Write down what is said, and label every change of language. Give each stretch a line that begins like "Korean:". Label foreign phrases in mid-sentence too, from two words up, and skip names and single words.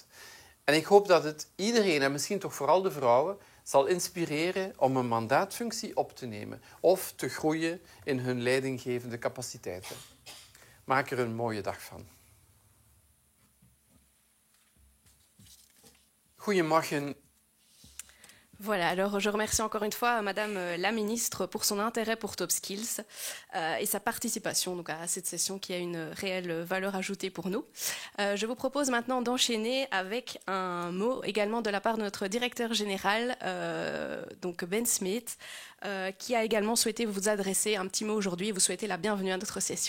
Dutch: En ik hoop dat het iedereen, en misschien toch vooral de vrouwen, zal inspireren om een mandaatfunctie op te nemen of te groeien in hun leidinggevende capaciteiten. Maak er een mooie dag van. Goedemorgen.
French: Voilà, alors je remercie encore une fois Madame la Ministre pour son intérêt pour TopSkills et sa participation donc, à cette session qui a une réelle valeur ajoutée pour nous. Je vous propose maintenant d'enchaîner avec un mot également de la part de notre directeur général, donc Ben Smith, qui a également souhaité vous adresser un petit mot aujourd'hui et vous souhaiter la bienvenue à notre session.